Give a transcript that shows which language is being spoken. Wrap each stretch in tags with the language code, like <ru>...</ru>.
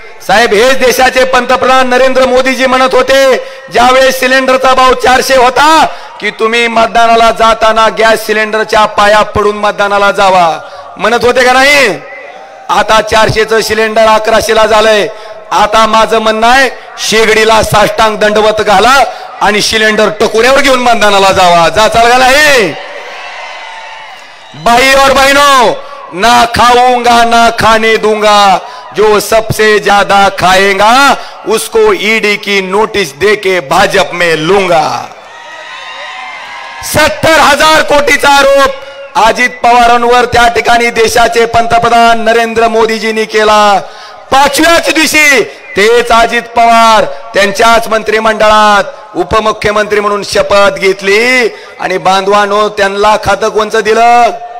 <mr>साहेब, हेच देशाचे पंतप्रधान नरेंद्र मोदीजी म्हणत होते, ज्यावेळेस सिलेंडरचा भाव 400 होता की तुम्ही मतदानाला जाताना गॅस सिलेंडरच्या पाया पडून मतदानाला जावा, म्हणत होते का नाही? आता 400चं सिलेंडर 1100ला झालंय. आता माझं म्हणणं आहे, शेगडीला साष्टांग दंडवत घाला आणि सिलेंडर टकोऱ्यावर घेऊन मतदानाला जावा. चाल का नाही?</mr> <hi>भाई और बहनों, ना खाऊंगा ना खाने दूंगा, जो सबसे ज्यादा खाएगा उसको ईडी की नोटिस देके भाजप में लूंगा.</hi> <mr>70,000 कोटीचा आरोप अजित पवारांवर त्या ठिकाणी देशाचे पंतप्रधान नरेंद्र मोदीजींनी केला. 5व्याच दिवशी तेच अजित पवार त्यांच्याच मंत्रिमंडळात उपमुख्यमंत्री म्हणून शपथ घेतली आणि बांधवांनो, त्यांना खातं कोणचं दिलं?</mr>